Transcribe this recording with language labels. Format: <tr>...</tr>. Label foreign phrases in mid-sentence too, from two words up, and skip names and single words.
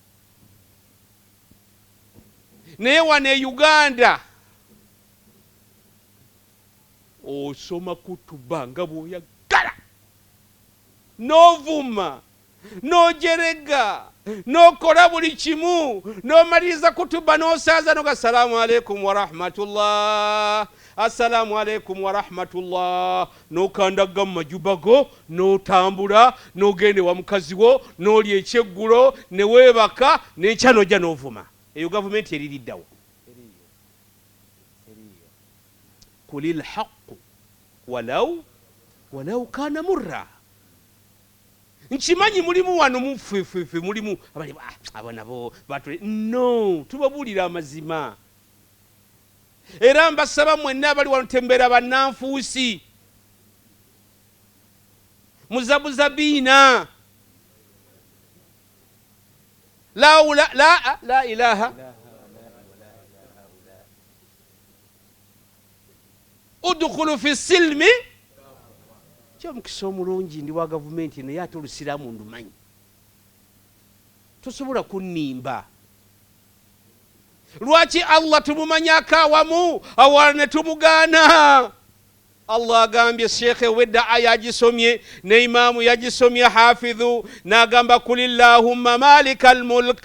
<lg>Naye wano e Uganda osoma kutuba nga bw'oyagala n'ovuma n'ojerega n'okola buli kimu n'omaliriza kutuba n'osaaza noga</lg> <ar>السلام عليكم ورحمة الله السلام عليكم ورحمة الله</ar> <lg>n'okandaga mu majuba go n'otambula n'ogenda wa mukazi wo n'olya ekyeggulo ne weebaka n'enkya n'ojja n'ovuma. Eyo gavumenti eririddawo.</lg> <ar>قل الحق ولو كان مرا.</ar> <lg>Nkimanyi mulimu wano mufefe mulimu abali abo nabo batule. No, tubabuulira amazima. Era mbasaba mwenna abali wano tembera bannanfuusi muzabuza biina</lg> <ar>لا إله ادخلوا في السلم.</ar> <lg>Kyomukisa omulungi ndi wa gavumenti naye ate olusiraamu ndumanyi tosobola kunnimba. Lwaki Allah tumumanyako awamu awala ne tumugaana? Allah agambye Sheikh wedda aya agisomye ne imaamu yagisomye hafidhu n'agamba</lg> <ar>قل اللهم مالك الملك.</ar>